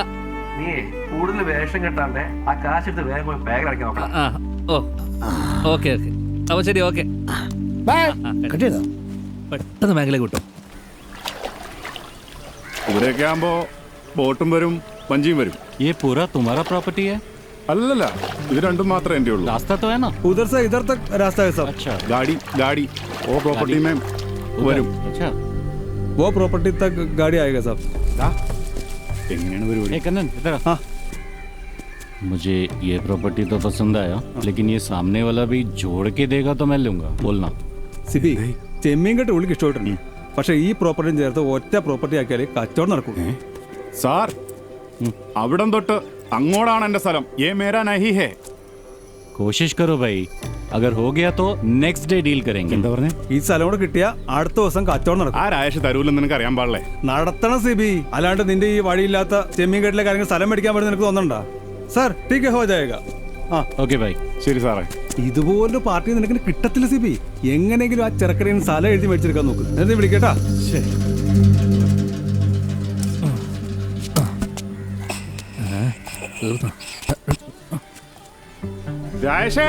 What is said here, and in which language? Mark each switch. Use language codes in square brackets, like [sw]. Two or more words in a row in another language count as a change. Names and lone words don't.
[ml] നീ കൂടുതൽ വേഷം കെട്ടാണ്ട് ആ കാശ് എടുത്ത് വേഗം പോയി ബാഗ് അടയ്ക്കാൻ നോക്കണം. ഓക്കെ. അപ്പൊ ശരി, ഓക്കെ. കിട്ടിയതോ? പെട്ടെന്ന് ബാങ്കിലേക്ക് കിട്ടും. ഇവിടെയൊക്കെ ആകുമ്പോ ബോട്ടും വരും, വഞ്ചിയും വരും. [hi] ये पूरा तुम्हारा प्रॉपर्टी है? [ml] അല്ലല്ല, ഇത് രണ്ടും മാത്രമേ എൻ്റെ ഉള്ളൂ. [hi] रास्ता तो है ना? उधर से इधर तक रास्ता है सब. अच्छा, गाड़ी वो प्रॉपर्टी में വരും. अच्छा, वो प्रॉपर्टी तक गाड़ी आएगा सब. [ml] എങ്ങനെയാണ് പരിപാടി? [hi] एक कन्नन इधर आ. मुझे ये प्रॉपर्टी तो पसंद आया, लेकिन ये सामने वाला भी जोड़ के देगा तो मैं लूंगा, बोलना। [ml] സിബി ചെമ്മീൻ കെട്ട് ഉള്ളിക്ക് ഇഷ്ടമായിട്ടുണ്ട്, പക്ഷെ ഈ പ്രോപ്പർട്ടിയും ചേർത്ത് ഒറ്റ പ്രോപ്പർട്ടി ആക്കിയാലേ കച്ചവടം നടക്കൂ. സാർ, അവിടം തൊട്ട് അങ്ങോട്ടാണ് എന്റെ സ്ഥലം. [hi] ये मेरा नहीं है. कोशिश करो भाई, अगर हो गया तो [en] next day [hi] डील करेंगे। [ml] എന്താ പറഞ്ഞേ? ഈ സ്ഥലം കൂടെ കിട്ടിയ അടുത്ത ദിവസം കച്ചവടം നടക്കും. ആ രാജേഷ് തരൂലെന്ന് നിനക്ക് അറിയാൻ പാടില്ലേ? നടത്തണം സിബി, അല്ലാണ്ട് നിന്റെ ഈ വഴിയില്ലാത്ത ചെമ്മീൻ കെട്ടിലെ കാര്യങ്ങൾ സ്ഥലം മേടിക്കാൻ പറ്റുന്ന നിനക്ക് തോന്നണ്ടാ? [hi] सर ठीक हो जाएगा. ആ ओके भाई। [ml] ശരി സാറേ. ഇതുപോലൊരു പാർട്ടി നിനക്ക് കിട്ടത്തില്ല സിബി. എങ്ങനെയെങ്കിലും ആ ചെറുക്കടയിൽ നിന്ന് സ്ഥലം എഴുതി മേടിച്ചെടുക്കാൻ നോക്ക്. എന്നിട്ട് വിളിക്കട്ടാ. ശരി. രാജേഷേ,